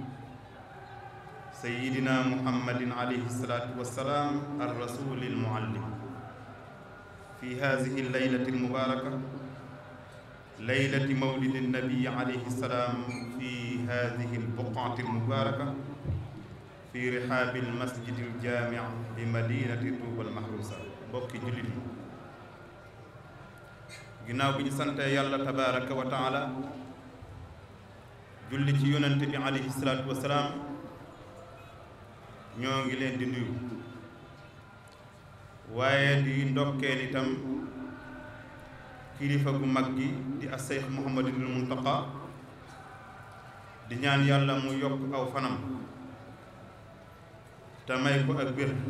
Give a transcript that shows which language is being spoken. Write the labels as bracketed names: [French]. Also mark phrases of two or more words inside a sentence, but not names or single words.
[Arabic] سيدنا محمد عليه الصلاة والسلام الرسول المعلم في هذه الليلة المباركة ليلة مولد النبي عليه السلام في هذه البقعة المباركة في رحاب المسجد الجامع بمدينة طوبى المحروسة بوكي جلدي [Wolof] ginnaaw bi ñu sante yàlla [Arabic] تبارك وتعالى [Wolof] julli ci yonante bi [Arabic] عليه الصلاة والسلام [Wolof] ñoo ngi leen di nuyu waaye di ndokkeel itam kilifa gu mag gi di as-Seex Muhammadul Muntaqa di ñaan yàlla mu yokk aw fanam te may ko ak wér